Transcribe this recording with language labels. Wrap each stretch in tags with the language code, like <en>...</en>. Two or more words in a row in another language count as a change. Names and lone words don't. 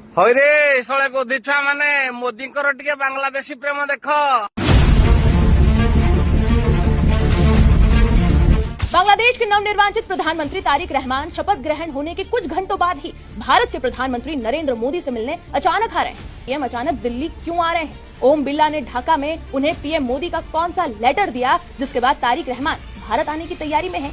<or>ହଇରେ ଶଳେ ଗୋଧି ଛୁଆ ମାନେ ମୋଦିଙ୍କର ଟିକେ ବାଂଲାଦେଶୀ ପ୍ରେମ ଦେଖ।</or> <hi>बांग्लादेश के नवनिर्वाचित प्रधानमंत्री तारिक रहमान शपथ ग्रहण होने के कुछ घंटों बाद ही भारत के प्रधानमंत्री नरेंद्र मोदी से मिलने अचानक आ रहे हैं। पीएम अचानक दिल्ली क्यों आ रहे हैं? ओम बिरला ने ढाका में उन्हें पीएम मोदी का कौन सा लेटर दिया जिसके बाद तारिक रहमान भारत आने की तैयारी में है?</hi>